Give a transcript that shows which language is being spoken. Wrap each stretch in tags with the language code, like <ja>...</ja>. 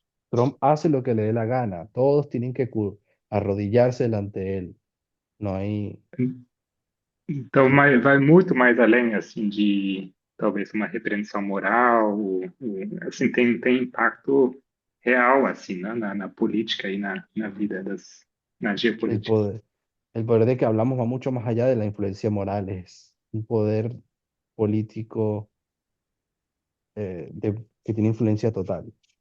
<es>Trump hace lo que le dé la gana. Todos tienen que arrodillarse delante de él. No hay,</es> <pt>Então, vai muito mais além, assim, de talvez uma repreensão moral, assim, tem impacto real, assim, né, na política e na vida na</pt> <es>el</es> <pt>geopolítica.</pt> <es>poder. El poder de que hablamos va mucho más allá de la influencia moral. Es un poder político que tiene influencia total.</es>